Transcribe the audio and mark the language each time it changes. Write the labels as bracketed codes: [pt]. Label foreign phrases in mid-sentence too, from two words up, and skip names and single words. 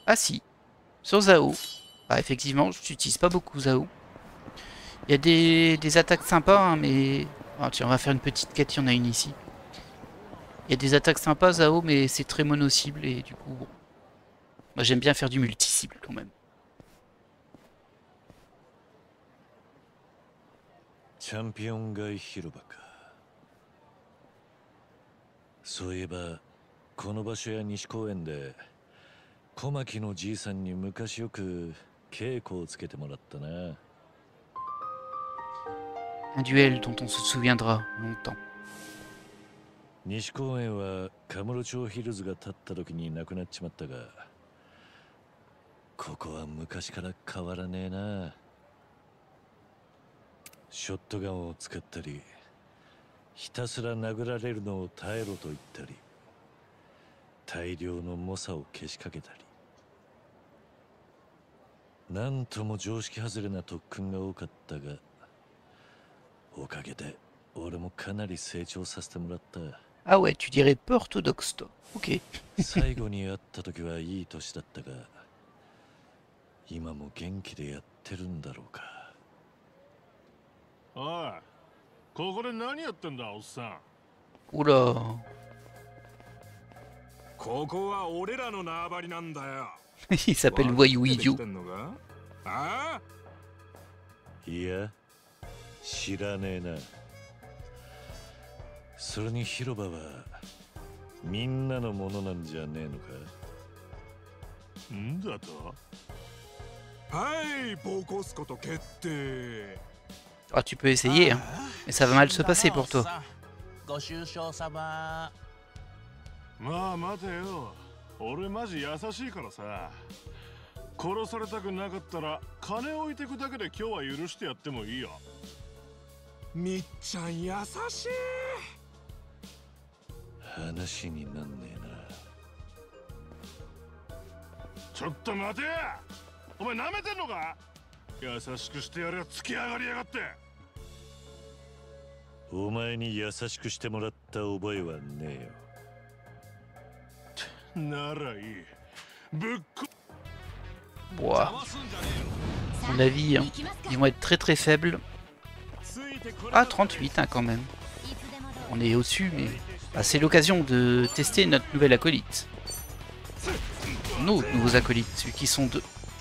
[fr] Hein. Ah si, sur Zao. Bah, effectivement, je n'utilise pas beaucoup Zao. Il y a des attaques sympas, hein, mais... Ah, tiens, on va faire une petite quête, il y en a une ici. Il y a des attaques sympas Zao, mais c'est très mono-cible et du coup, bon. Moi j'aime bien faire du multi-cible quand même. [ja] チャンピオン街広場か。そういえばこの場所や西公園で小牧のじいさんに昔よく稽古をつけてもらったな。 [fr] Un duel dont on se souviendra longtemps. [ja] 西公園はカムロ町ヒルズが建った時に亡くなっちまったが、ここは昔から変わらねえな。ショットガンを使ったり、ひたすら殴られるのを耐えろと言ったり、大量の猛者をけしかけたり、なんとも常識外れな特訓が多かったが、おかげで俺もかなり成長させてもらった。 [fr] Ah ouais, tu dirais peu orthodoxe toi. Ok. [ja] 最後に会った時はいい年だったが、今も元気でやってるんだろうか。おい、ここで何やってんだおっさん。 [fr] Oula. [ja] ここは俺らの縄張りなんだよ。 [fr] Il s'appelle Voyou Idiot. [ja] ああ、いや、知らねえな。それに広場はみんなのものなんじゃねえのか。んだと。はい、ボコスこと決定。 [fr] Ah, tu peux essayer, hein. Mais ça va mal se passer pour toi. [ja] ご愁傷様。まあ待てよ、俺マジ優しいからさ。殺されたくなかったら金置いてくだけで今日は許してやってもいいよ。みっちゃん優しい。話になんねえな。ちょっと待てや、お前なめてんのか。優しくしてやれ、突き上がりやがって。お前に優しくしてもらった覚えはねえよ。ならいい。ぶっこ。 [fr] Ouah. À mon avis, hein, ils vont être très très faibles. Ah, 38 hein, quand même. On est au-dessus, mais ah, c'est l'occasion de tester notre nouvelle acolyte. Nos nouveaux acolytes, celui qui sont deux.